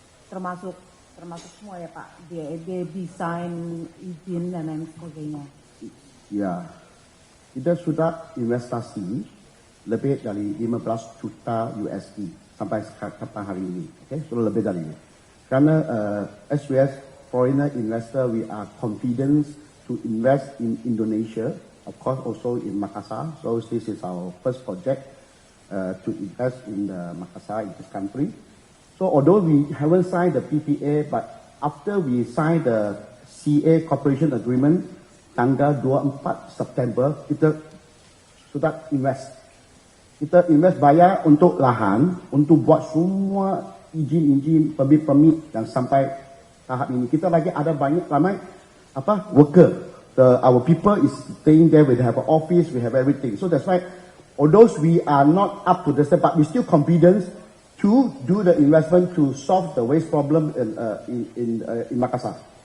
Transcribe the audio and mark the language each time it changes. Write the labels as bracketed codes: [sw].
[id] Termasuk semua ya Pak, dia desain, izin dan lain sebagainya. Ya, kita sudah investasi lebih dari 15 juta USD sampai hari ini. Okay? Sudah lebih dari ini. [en] Karena SUS foreigner investor, we are confident to invest in Indonesia, of course also in Makassar. So this is our first project to invest in the Makassar, in this country. So although we haven't signed the PPA, but after we signed the CA Cooperation Agreement, [id] tanggal 24 September, kita sudah invest. Kita invest bayar untuk lahan, untuk buat semua izin-izin, permit dan sampai tahap ini. Kita lagi ada ramai worker. [en] Our people is staying there, we have an office, we have everything. So that's why, although we are not up to the step, but we still confident to do the investment to solve the waste problem in Makassar.